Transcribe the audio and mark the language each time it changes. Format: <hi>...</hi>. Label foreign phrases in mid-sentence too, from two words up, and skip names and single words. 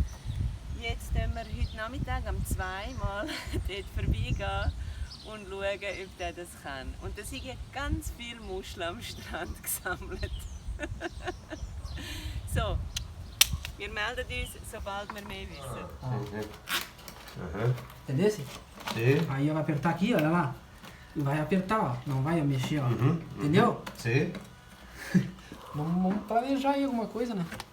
<de>Jetzt gehen wir heute Nachmittag um 2 mal dort vorbeigehen und schauen, ob der das kann. Und da sind ganz viele Muscheln am Strand gesammelt. So, wir melden uns, sobald wir mehr wissen.</de> <pt>Entendeu? Sim. Aí vai apertar aqui, olha lá. Vai apertar, ó. Não vai mexer, ó. Entendeu? Sim. Vamos planejar aí alguma coisa, né?</pt>